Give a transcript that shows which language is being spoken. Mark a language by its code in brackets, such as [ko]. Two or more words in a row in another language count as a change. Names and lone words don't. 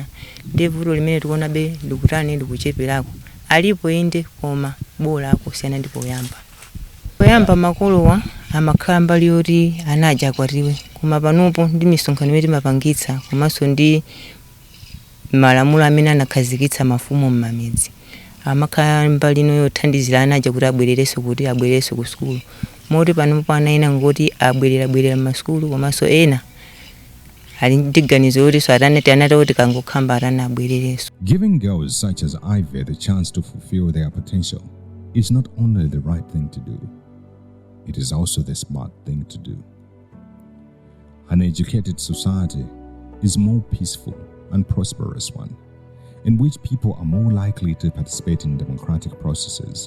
[ny] Ndi vuto limene tikuonabe likutani likucheperako alipo inde koma bolako siyana ndipo poyamba makolowa amakhala mbali yoti anaja akwatiwe koma panopo ndi misonkhano imene timapangitsa komanso ndi malamulo amene anakhazikitsa mafumu m'mamidzi amakhala mbali ino yothandizira anaja kuti abwererenso ku sukulu. Moti panopo ana ena ngoti abwerera m'masukulu komanso ena ali ndi ganizo loti so anati kuti kangokhamba atana abwererenso. [en] Giving girls such as Ivy the chance to fulfill their potential is not only the right thing to do, it is also the smart thing to do. An educated society is more peaceful and prosperous one, in which people are more likely to participate in democratic processes.